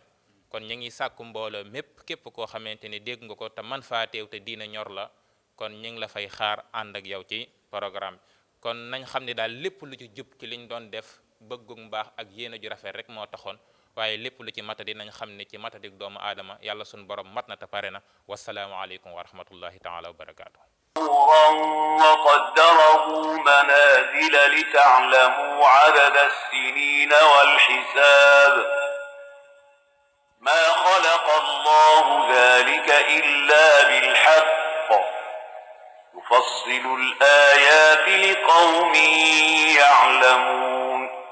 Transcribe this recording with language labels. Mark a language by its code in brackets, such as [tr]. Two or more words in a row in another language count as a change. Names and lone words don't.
[wo] kon ñu ngi sàkku mbooloo mépp képp koo xamante ni dégg nga ko te man faa teew te diina ñor la kon ñu ngi la fay xaar ànd ak yow ci programme kon nañ xam ne daal lépp lu ci jub ci liñ doon def bëggu mbaax ak yéene ju rafet rek moo taxoon waaye lépp lu ci matadi nañ xam ne ci matadik doomu aadama yàlla suñu borom mat na te pare na [ar] والسلام عليكم ورحمة الله تعالى وبركاته. وقدره منازل لتعلموا عدد السنين والحساب ما خلق الله ذلك إلا بالحق يفصل الآيات لقوم يعلمون